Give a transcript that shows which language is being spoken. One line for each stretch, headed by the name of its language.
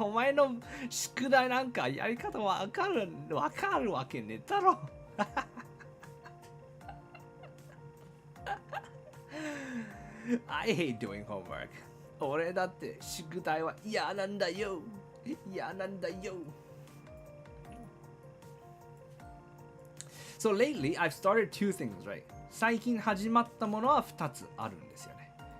Japanese: お前の宿題なんかやり方わかるわけねえだろ。
English: I hate doing homework.
Japanese: 俺だって宿題は嫌なんだよ。嫌なんだよ。
English: So lately, I've started two things, right?
Japanese: 最近始まったものは2つあるんですよね。